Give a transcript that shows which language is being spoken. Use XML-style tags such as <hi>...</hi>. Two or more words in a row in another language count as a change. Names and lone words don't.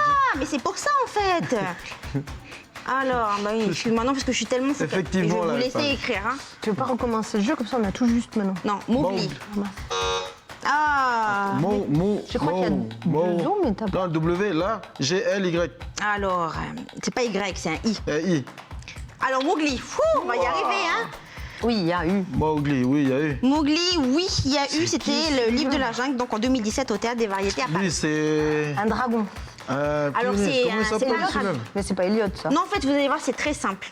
<fr>Ah, mais c'est pour ça en fait. Alors, bah oui, excuse-moi, non, parce que je suis tellement focale. Effectivement, Et je vais là, vous elle laisser parle. écrire, hein. Tu veux pas recommencer le jeu comme ça, on a tout juste maintenant. Non, Mowgli. Mowgli. Ah. Je crois qu'il y a deux O, mais t'as pas. Non, W, là, G, L, Y. Alors, c'est pas Y, c'est un I. I. Alors, Mowgli, fou, on va y arriver, hein. Oui, il y a eu. Mowgli, oui, il y a eu. Mowgli, oui, il y a eu, c'était le livre de la jungle, donc en 2017 au Théâtre des Variétés à Paris. Lui, c'est... Un dragon. Alors, punaise, c'est comment il un- s'appelle, c'est pas celui-là grave. Mais c'est pas Elliot, ça. Non, en fait, vous allez voir, c'est très simple.</fr>